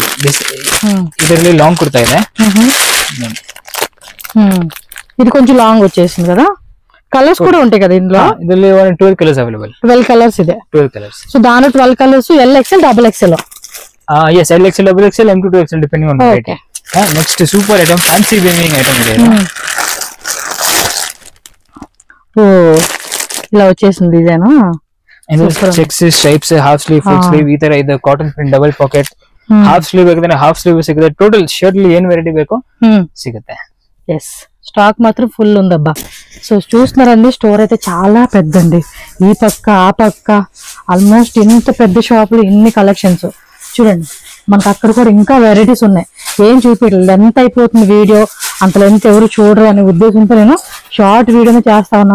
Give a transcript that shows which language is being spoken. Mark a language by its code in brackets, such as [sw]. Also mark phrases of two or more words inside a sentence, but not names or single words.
[kn] ಇದರಲ್ಲಿ [en] long kurta [kn] ಇದೆ. [te] ఇది కొంచెం లాంగ్ వచ్చేసింది కదా. కలర్స్ కూడా ఉంటాయి కదా ఇందులో. [en] ಇದರಲ್ಲಿ 12 colors available. [kn] 12 కలర్స్ ಇದೆ. [te] 12 కలర్స్. సో దాని 12 కలర్స్ LXL XXL. [en] yes, LXL XXL M to 2XL depending on variety. next super item, fancy weaving item ಇದೆ. [te] ఓ ఇలా వచ్చేసింది డిజైన్. [en] checks, stripes, half sleeve, full sleeve [kn] ಈ ತರ ಇದೆ. [en] cotton print, double pocket, half sleeve ಬೇಕಂದ್ರೆ half sleeve ಸಿಗುತ್ತೆ. total shirt [kn] ಏನ್ ವೆರೈಟಿ ಬೇಕೋ సిಗುತ್ತೆ. [te] ఎస్, స్టాక్ మాత్రం ఫుల్ ఉందబ్బా. సో చూస్తున్నారండి, స్టోర్ అయితే చాలా పెద్దండి. ఈ పక్క ఆ పక్క ఆల్మోస్ట్ ఇంత పెద్ద షాపులు ఇన్ని కలెక్షన్స్ చూడండి. మనకు అక్కడ కూడా ఇంకా వెరైటీస్ ఉన్నాయి. ఏం చూపించలేదు, లెంత్ అయిపోతుంది వీడియో, అంత లెంత్ ఎవరు చూడరు అనే ఉద్దేశంతో నేను షార్ట్ వీడియోనే చేస్తా ఉన్నాను.